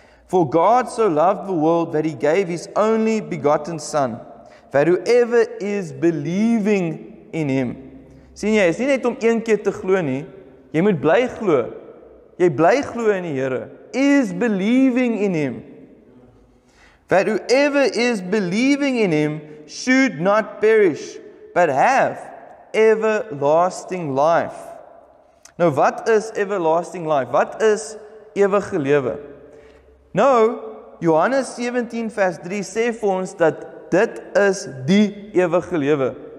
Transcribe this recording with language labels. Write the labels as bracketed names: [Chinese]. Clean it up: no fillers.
[English] For God so loved the world that he gave his only begotten Son, that whoever is believing in him. [Afrikaans] Sien jy, is nie net om een keer te glo nie, jy moet bly glo. Jy bly glo in die Here. [English] Is believing in him. That whoever is believing in him should not perish, but have everlasting life. [Afrikaans] Nou, wat is [English] everlasting life? [Afrikaans] Wat is ewige lewe? Nou, Johannes 17 vers 3 sê vir ons dat dit is die ewige lewe.